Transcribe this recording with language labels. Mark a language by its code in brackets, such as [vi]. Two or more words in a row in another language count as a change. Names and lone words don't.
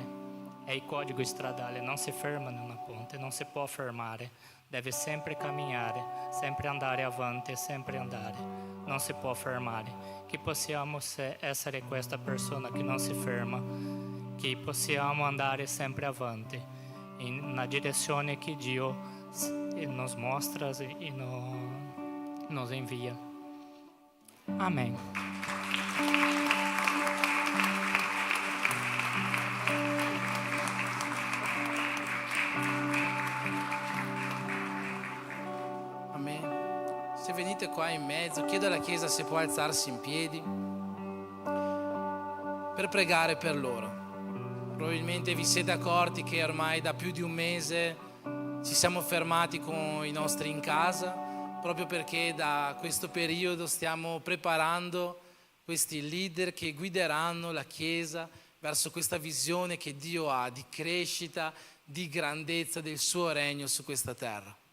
[it] È il codice stradale, non si ferma nella ponte, non si può fermare. Deve sempre camminare, sempre andare avanti, sempre andare. Non si può fermare. Che possiamo essere questa persona che non si ferma, che possiamo andare sempre avanti, na direzione che Dio [pt] nos mostra e nos envia. Amém. [it] Amen. Se venite qua in mezzo, chiedo alla Chiesa se può alzarsi in piedi per pregare per loro. Probabilmente vi siete accorti che ormai da più di un mese ci siamo fermati con i nostri in casa, proprio perché da questo periodo stiamo preparando questi leader che guideranno la Chiesa verso questa visione che Dio ha di crescita, di grandezza del suo regno su questa terra.